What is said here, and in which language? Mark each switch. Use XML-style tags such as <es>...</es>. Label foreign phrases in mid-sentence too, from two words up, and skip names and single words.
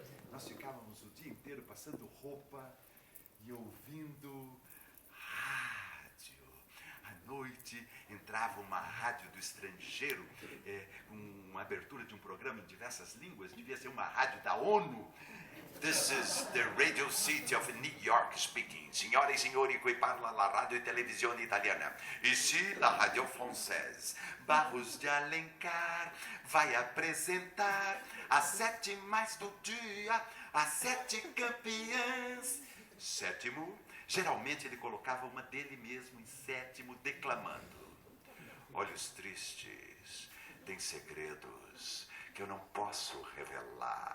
<pt>Nós ficávamos o dia inteiro passando roupa e ouvindo rádio. À noite entrava uma rádio do estrangeiro, com uma abertura de um programa em diversas línguas, devia ser uma rádio da ONU.</pt> <en>This is the Radio City of New York speaking.</en> <it>Signore e signori, qui parla la radio e televisione italiana.</it> <fr>Ici la radio française.</fr> <pt>Barros de Alencar vai apresentar as 7 mais do dia, as 7 campeãs. Sétimo, geralmente ele colocava uma dele mesmo em sétimo, declamando. Olhos tristes, tem segredos que eu não posso revelar.</pt>